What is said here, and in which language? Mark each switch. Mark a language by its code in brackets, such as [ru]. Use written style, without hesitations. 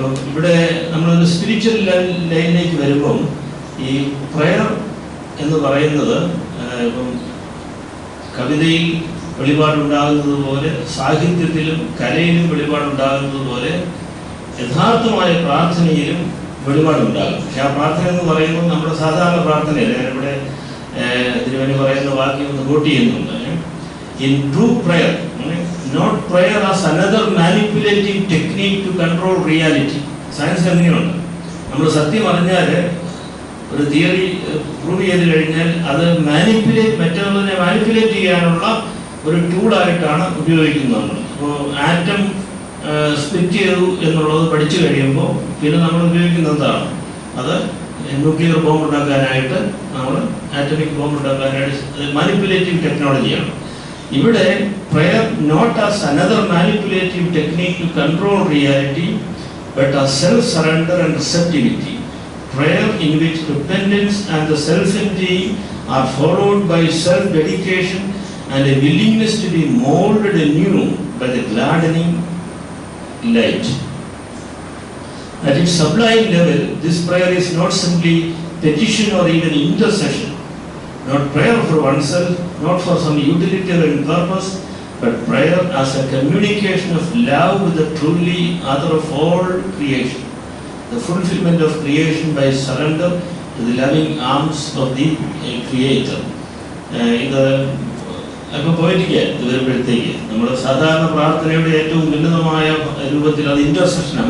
[ml] ഇവിടെ നമ്മളൊരു സ്പിരിച്വൽ ലൈനിലേക്ക് വരുമ്പം ഈ പ്രയർ എന്ന് പറയുന്നത് ഇപ്പം കവിതയിൽ വെളിപാടുണ്ടാകുന്നത് പോലെ, സാഹിത്യത്തിലും കലയിലും വെളിപാടുണ്ടാകുന്നത് പോലെ യഥാർത്ഥമായ പ്രാർത്ഥനയിലും വെളിപാടുണ്ടാകും. പക്ഷെ ആ പ്രാർത്ഥന എന്ന് പറയുമ്പോൾ നമ്മുടെ സാധാരണ പ്രാർത്ഥനയല്ല. ഞാനിവിടെ തിരുവനി പറയുന്ന വാക്യം ഒന്ന് കോട്ട് ചെയ്യുന്നുണ്ട്. [en] In true prayer, not prayer as another manipulative technique to control reality. [ml] Science അങ്ങനെയുണ്ട്. നമ്മൾ സത്യം അറിഞ്ഞാൽ, ഒരു തിയറി പ്രൂവ് ചെയ്ത് കഴിഞ്ഞാൽ അത് മറ്റുള്ളതിനെ മാനിപ്പുലേറ്റ് ചെയ്യാനുള്ള ഒരു ടൂളായിട്ടാണ് ഉപയോഗിക്കുന്നത് നമ്മൾ. ഇപ്പോൾ ആറ്റം സ്പ്ലിറ്റ് ചെയ്തു എന്നുള്ളത് പഠിച്ചു കഴിയുമ്പോൾ പിന്നെ നമ്മൾ ഉപയോഗിക്കുന്നത് എന്താണ്? അത് ന്യൂക്ലിയർ ബോംബ് ഉണ്ടാക്കാനായിട്ട്, നമ്മൾ ആറ്റമിക് ബോംബ് ഉണ്ടാക്കാനായിട്ട് മാനിപ്പുലേറ്റീവ് ടെക്നോളജിയാണ്. ഇവിടെ [en] prayer not as another manipulative technique to control reality, but as self-surrender and receptivity. Prayer in which repentance and the self-emptying are followed by self-dedication and a willingness to be molded anew by the gladdening light. At its sublime level, this prayer is not simply petition or even intercession. Not prayer for oneself, not for some utilitarian purpose, but prayer as a communication of love with the truly other of all creation, the fulfillment of creation by surrender to the loving arms of the Creator. [ml] ഇത് അല്പം പോയിട്ടില്ല. ഇത് വരുമ്പോഴത്തേക്ക് നമ്മുടെ സാധാരണ പ്രാർത്ഥനയുടെ ഏറ്റവും ഉന്നതമായ രൂപത്തിൽ അത് ഇന്റർസെക്ഷനാണ്.